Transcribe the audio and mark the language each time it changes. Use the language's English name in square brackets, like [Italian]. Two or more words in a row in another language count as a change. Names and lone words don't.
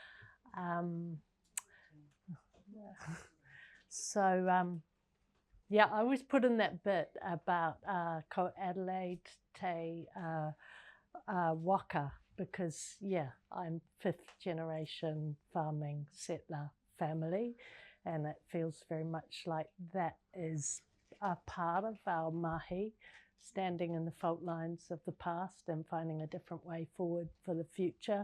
[English] I always put in that bit about [Māori] ko Adelaide, te waka, [English] because I'm 5th generation farming settler family, and it feels very much like that is a part of our mahi, standing in the fault lines of the past and finding a different way forward for the future.